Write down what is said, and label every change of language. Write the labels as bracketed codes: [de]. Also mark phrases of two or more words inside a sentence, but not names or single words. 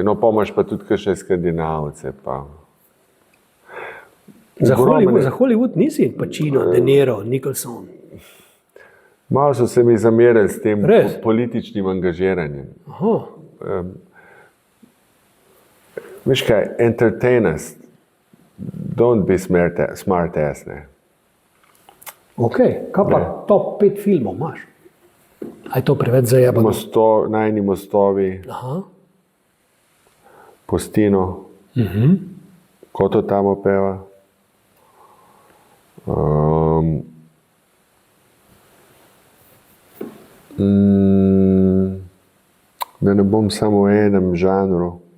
[sl] No, pomaš pa tudi kakšne Skandinavce. Za Hollywood nisi? Pacino, De Niro, Nicholson. Malo so se mi zamerili s tem političnim angažiranjem. Veš kaj, [en] entertain us. Don't be smart ass, [sl] ne. Ok, kaj pa top 5 filmov imaš? Aj to preveč zajebano? Najni mostovi, Postino, ko to tamo peva. Da ne bom samo v enem žanru.